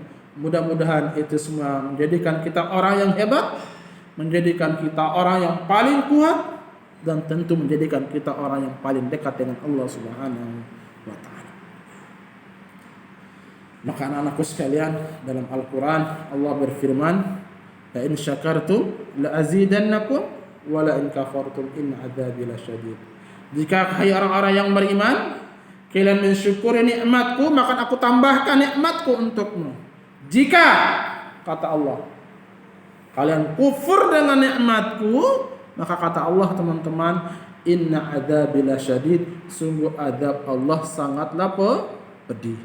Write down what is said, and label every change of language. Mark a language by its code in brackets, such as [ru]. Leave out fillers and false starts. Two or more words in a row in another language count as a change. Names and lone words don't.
[id] Mudah-mudahan itu semua menjadikan kita orang yang hebat, menjadikan kita orang yang paling kuat, dan tentu menjadikan kita orang yang paling dekat dengan Allah [ar] سبحانه وتعالى. [id] Maka anak-anakku sekalian, dalam Al-Quran Allah berfirman, [ar] لئن شكرتم لأزيدنكم ولئن كفرتم إن عذابي لشديد. [id] Jika hai orang-orang yang beriman, kalian mensyukuri nikmatku, maka aku tambahkan nikmatku untukmu. Jika, kata Allah, kalian kufur dengan nikmatku, maka kata Allah, teman-teman, [ar] إن عذابي لشديد, [id] sungguh azab Allah sangatlah pedih.